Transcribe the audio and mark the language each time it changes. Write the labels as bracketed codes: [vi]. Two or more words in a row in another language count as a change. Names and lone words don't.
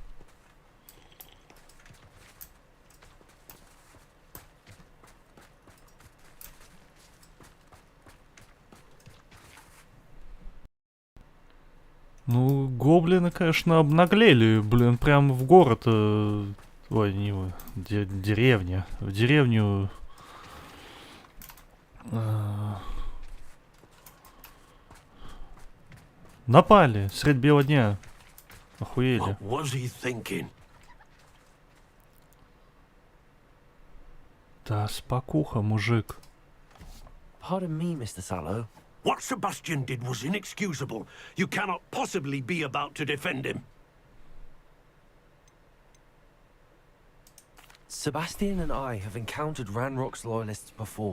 [ru] Ну, гоблины, конечно, обнаглели, блин, прям в город, ой, не вы, деревня, в деревню, напали средь бела дня, охуели. [en] What was he thinking? [ru] Да, спокуха, мужик. [en] Pardon me, Mr. Sallow. What Sebastian did was inexcusable. You cannot possibly be about to defend him. Sebastian and I have encountered Ranrock's loyalists before.